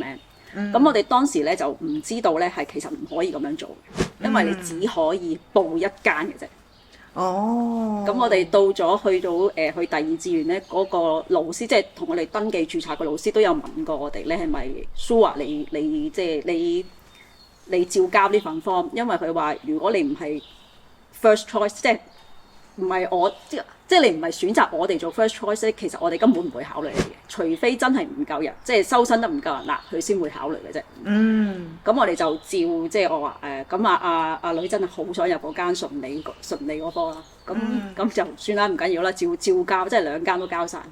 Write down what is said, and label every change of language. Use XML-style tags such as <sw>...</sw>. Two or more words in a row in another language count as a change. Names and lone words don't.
<yue>咁我哋當時咧就唔知道咧係其實唔可以咁樣做嘅，因為你只可以報1間嘅啫。咁我哋到咗去到去第2志願咧，嗰個老師即係同我哋登記註冊嘅老師都有問過我哋咧，係咪 sure 你即係你照交呢份 form？因為佢話如果你唔係</yue> <en>first choice，</en> <yue>即係唔係我即係你唔係選擇我哋做</yue> <en>first choice</en> <yue>咧，其實我哋根本唔會考慮你嘅，除非真係唔夠人，即係收生得唔夠人啦，佢先會考慮嘅啫。咁我哋就照即係我話咁阿女真係好想入嗰間純理嗰科啦。咁就算啦，唔緊要啦，照交，即係2間都交晒。</yue>